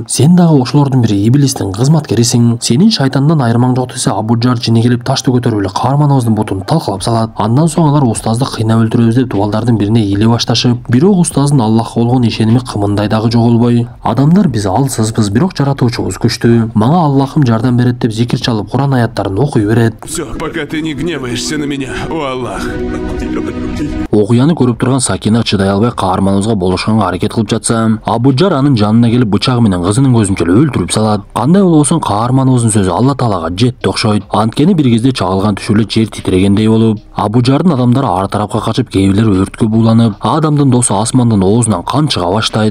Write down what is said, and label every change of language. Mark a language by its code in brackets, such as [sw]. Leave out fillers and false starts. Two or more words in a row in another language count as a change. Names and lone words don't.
[ky] Сен дагы ошолордун бири иблистин кызматкерисиң. Сенин шайтандан айырмаң жок десе, Абужар жини келип ташты көтөрүп эле каарманыбыздын бутун талкалап салат. Андан соң алар устазды кыйнап өлтүрөбүз деп дубалдардын бирине ийиле башташып, бирок устаздын Аллахка болгон ишеними кымындай дагы жоголбой. Адамдар биз алсызбыз, бирок жаратуучубуз күчтүү. Мага Аллахым жардам берет деп зикир чалып, Куран аяттарын окуй берет. [ru] Всё, пока ты не гневаешься на меня, о Аллах. [ky] Окуяны көрүп турган Сакина чыдай албай каарманыбызга болушканга аракет кылып жатса, Абужар анын жанына келип бычагы менен кызынын көзүн чөлөп өлтүрүп салат. Кандай болбосун каарманыбыздын сөзү Алла Таалага жетти окшойт. Анткени бир кезде чагылган түшүлө жер титирегендей болуп, Абужардын адамдары ар тарапка качып, кээ бирлери өрткө бууланып, адамдын досу Асмандын оозунан кан чыга баштайт.